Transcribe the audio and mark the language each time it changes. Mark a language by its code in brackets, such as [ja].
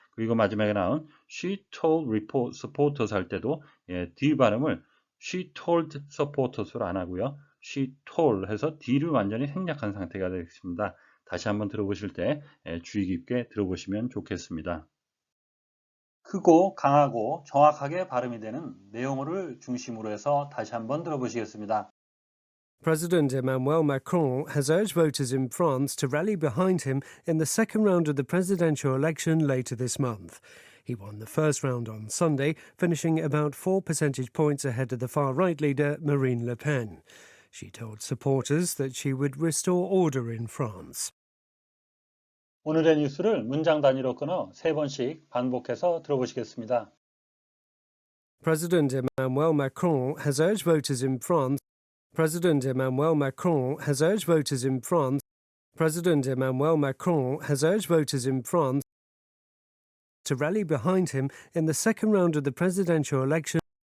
[ko] 그리고 마지막에 나온 [en] she told supporters [ko] 할 때도 D 발음을 she told supporters로 안 하고요. she told 해서 D를 완전히 생략한 상태가 되겠습니다. 다시 한번 들어보실 때 주의 깊게 들어보시면 좋겠습니다. 크고 강하고 정확하게 발음이 되는 내용어를 중심으로 해서 다시 한번 들어보시겠습니다. [en] President Emmanuel Macron has urged voters in France to rally behind him in the second round of the presidential election later this month. He won the first round on Sunday, finishing about 4 percentage points ahead of the far-right leader Marine Le Pen. She told supporters that she would restore order in France. [ko] 오늘의 뉴스를 문장 단위로 끊어 3번씩 반복해서 들어보시겠습니다. [en] President Emmanuel Macron has urged voters in France. President Emmanuel Macron has urged voters in France. President Emmanuel Macron has urged voters in France to rally behind him in the second round of the presidential election.